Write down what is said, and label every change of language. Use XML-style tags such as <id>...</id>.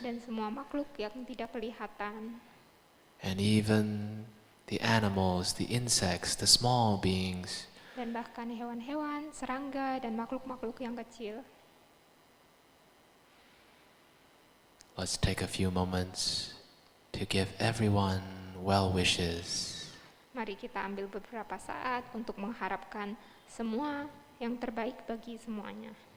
<id>dan semua makhluk yang tidak kelihatan,</id> <en>and even the animals, the insects, the small beings.</en> <id>dan bahkan hewan-hewan, serangga, dan makhluk-makhluk yang kecil.</id> <en>Let's take a few moments to give everyone well wishes.</en> <id>Mari kita ambil beberapa saat untuk mengharapkan semua yang terbaik bagi semuanya.</id>